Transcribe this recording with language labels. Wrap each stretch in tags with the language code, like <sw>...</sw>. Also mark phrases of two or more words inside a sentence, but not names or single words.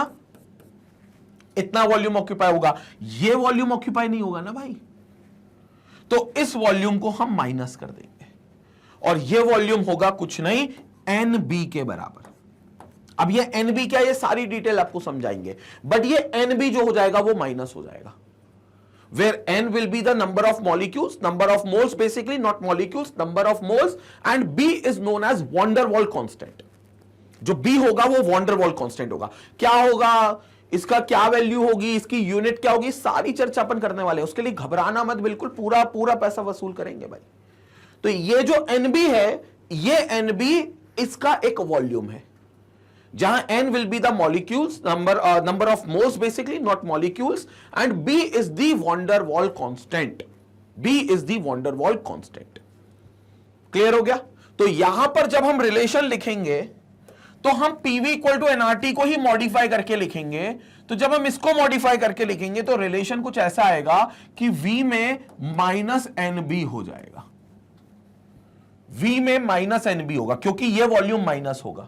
<hi>इतना</hi> <en>volume occupy</en> <hi>होगा। ये</hi> <en>volume occupy</en> <hi>नहीं होगा ना भाई, तो इस वॉल्यूम को हम माइनस कर देंगे, और ये वॉल्यूम होगा कुछ नहीं NB के बराबर। अब ये NB क्या, ये सारी डिटेल आपको समझाएंगे, बट ये NB जो हो जाएगा वो माइनस हो जाएगा,</hi> <en>where N will be the number of molecules, number of moles basically, not molecules, number of moles, and B is known as van der Waals constant।</en> <hi>जो B होगा वो</hi> <en>van der Waals constant</en> <hi>होगा। क्या होगा, इसका क्या वैल्यू होगी, इसकी यूनिट क्या होगी, सारी चर्चा अपन करने वाले हैं। उसके लिए घबराना मत, बिल्कुल पूरा पूरा पैसा वसूल करेंगे भाई। तो ये जो NB है, ये NB इसका एक वॉल्यूम है, जहां</hi> <en>N will be the molecules number of moles basically, not molecules, and B is the van der Waals constant। B is the van der Waals constant।</en> <hi>क्लियर हो गया? तो यहां पर जब हम रिलेशन लिखेंगे तो हम</hi> <en>PV equal to NRT</en> <hi>को ही मॉडिफाई करके लिखेंगे। तो जब हम इसको मॉडिफाई करके लिखेंगे तो रिलेशन कुछ ऐसा आएगा कि V में माइनस NB हो जाएगा। V में माइनस NB होगा, क्योंकि ये</hi> <en>volume minus</en> <hi>होगा।</hi>